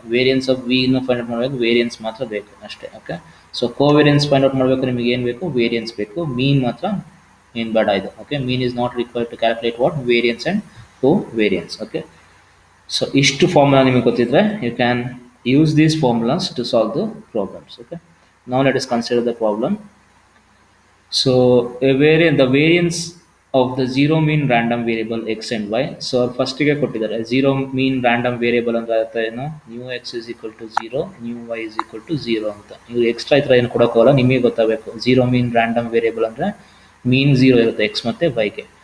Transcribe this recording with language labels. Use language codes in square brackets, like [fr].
[kn] Variance of V ಇನ್ನೂ find out ಮಾಡಬೇಕು, variance ಮಾತ್ರ ಬೇಕು ಅಷ್ಟೇ. Okay. So covariance find out ಮಾಡಬೇಕು ನಿಮಗೆ ಏನು ಬೇಕು? ವೇರಿಯನ್ಸ್ ಬೇಕು. ಮೀನ್ ಮಾತ್ರ ಏನು ಬೇಡ ಇದು. Okay. [en] Mean is not required to calculate what? Variance and covariance. Okay. [kn] So ಇಷ್ಟು ಫಾರ್ಮುಲಾ ನಿಮಗೆ ಗೊತ್ತಿದ್ರೆ [en] You can use these formulas to solve the problems. Okay. Now let us consider the problem. So the variance of the zero mean random variable x and y. [kn] So first ಗೆ ಕೊಟ್ಟಿದ್ದಾರೆ zero mean random variable ಅಂದ್ರೆ ಅರ್ಥ ಏನು? [en] new x is equal to 0, new y is equal to 0 ಅಂತ. [kn] ನೀವು extra ಈ ಥರ ಏನು ಕೊಡೋಕ್ಕೋಲ್ಲ, ನಿಮಗೆ ಗೊತ್ತಾಗಬೇಕು. zero mean random variable ಅಂದರೆ ಮೀನ್ 0 ಇರುತ್ತೆ x ಮತ್ತು y ಗೆ.